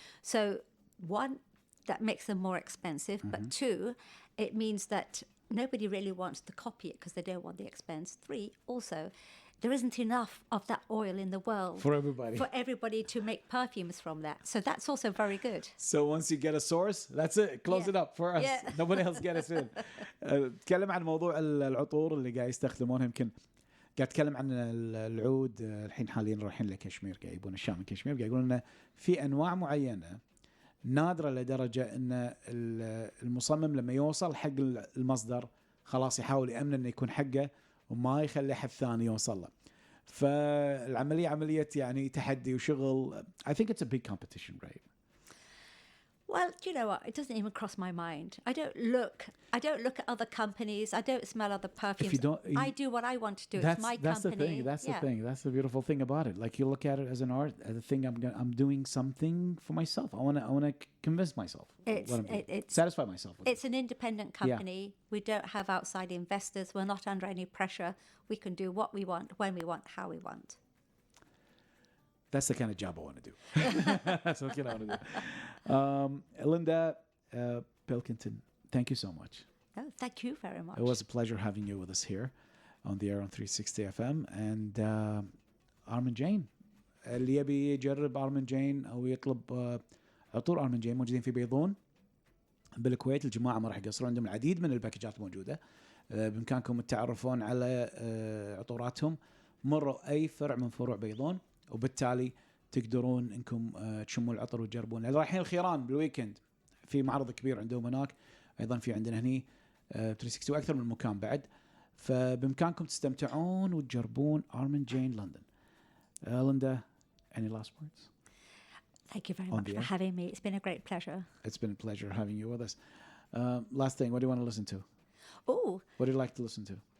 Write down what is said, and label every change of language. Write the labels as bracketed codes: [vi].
[en] So one, that makes them more expensive, but two, it means that nobody really wants to copy it because they don't want the expense. Three, also, there isn't enough of that oil in the world For everybody to make perfumes from that. So that's also very good. So once you get a source, that's it. Close it up for us. Yeah. Nobody else get us in. [ar] تكلم عن موضوع العطور اللي قاعد يستخدمونها. يمكن قاعد اتكلم عن العود. الحين حاليا رايحين لكشمير، قاعد يبون الشام من كشمير. قاعد يقولون انه في انواع معينه نادرة لدرجة ان المصمم لما يوصل حق المصدر خلاص يحاول يأمن انه يكون حقه وما يخلي حد ثاني يوصل له. فالعملية عملية يعني تحدي وشغل. [en] I think it's a big competition, right? Well, do you know what? It doesn't even cross my mind. I don't look at other companies. I don't smell other perfumes. If you don't, I do what I want to do. That's, it's my that's company. the thing. That's the thing. That's the beautiful thing about it. Like, you look at it as an art, as a thing. I'm doing something for myself. I wanna convince myself. Satisfy myself. It's an independent company. We don't have outside investors. We're not under any pressure. We can do what we want, when we want, how we want. That's the kind of job I want to do. That's what I want to do. Lynda Pilkington, thank you so much. Oh, thank you very much. It was a pleasure having you with us here on the air on 360 FM. [ar] And Ormonde Janye, اللي يبي يجرب Ormonde Janye أو يطلب عطور Ormonde Janye موجودين في بيضون بالكويت. الجماعة ما راح يقصرون، عندهم العديد من الباكجات موجودة. بإمكانكم التعرفون على عطوراتهم. مروا أي فرع من فروع بيضون، وبالتالي تقدرون انكم تشموا العطر وتجربون. رايحين الخيران بالويكند في معرض كبير عندهم هناك، ايضا في عندنا هني 360 واكثر من مكان بعد. فبامكانكم تستمتعون وتجربون Ormonde Janye London. [en] Lynda, any last words? Thank you very much for having me. It's been a great pleasure. It's been a pleasure having you with us. Last thing, what do you want to listen to? Oh, what do you like to listen to?